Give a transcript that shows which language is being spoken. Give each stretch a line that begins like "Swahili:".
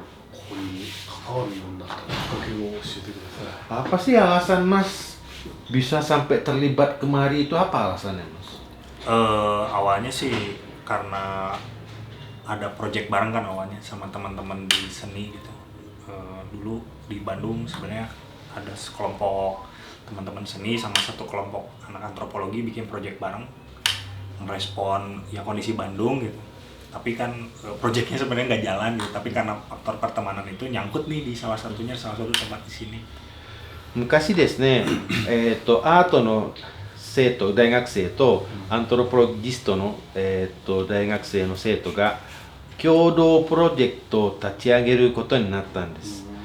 Japanese: ここに関わるようになったきっかけを教えてください。
Indonesian: Apa sih alasan Mas bisa sampai terlibat kemari itu, apa alasannya Mas? Awalnya sih karena ada project bareng kan awalnya sama teman-teman di seni gitu. Dulu di Bandung sebenarnya ada sekelompok teman-teman seni sama satu kelompok anak antropologi bikin project bareng, merespon ya kondisi Bandung gitu. Tapi kan projectnya sebenarnya nggak jalan gitu. Tapi karena faktor pertemanan itu nyangkut nih di salah satu tempat di sini.
Japanese: 昔ですね、アートの生徒、大学生とアントロポロギストの、大学生の生徒が共同プロジェクトを立ち上げることになったんです。